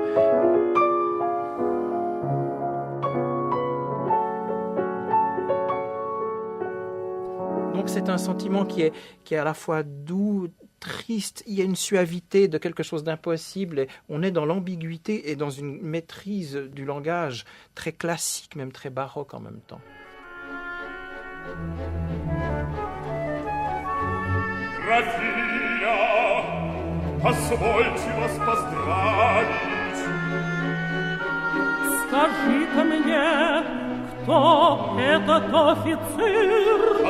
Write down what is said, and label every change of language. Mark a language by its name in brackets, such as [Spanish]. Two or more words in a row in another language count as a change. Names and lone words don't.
[French] Donc c'est un sentiment qui est à la fois doux, triste, il y a une suavité de quelque chose d'impossible, et on est dans l'ambiguïté et dans une maîtrise du langage très classique, même très baroque en même temps. [Russian] Графиня, позвольте вас поздравить. Скажи-ка мне, кто этот офицер?